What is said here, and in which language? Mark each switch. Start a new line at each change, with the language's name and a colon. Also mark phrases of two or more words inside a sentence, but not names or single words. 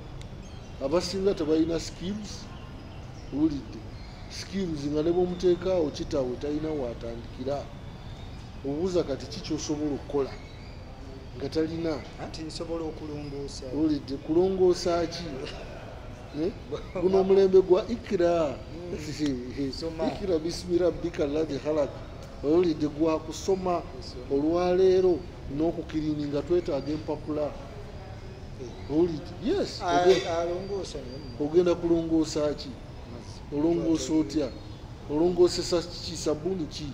Ganda: Abasinga tebalina skills, owulidde, skills nga ne bw'omuteekaawo kitaawe talina waatandikira. Obuuza kati ki ky'osobola okukola nga talina? Anti nsobola okulongoosa. Owulidde, kulongoosa ki? Guno omulembe gwa
Arabic: اقرأ اقرأ باسم ربك الذي خلق,
Ganda: owulidde, gwa kusoma olwaleero n'okukirininga twetaaga empapula. Owulidde, yes, ogenda kulongoosa ki? Olongoosa otya? Olongoosesa ki? Sabbuuni ki?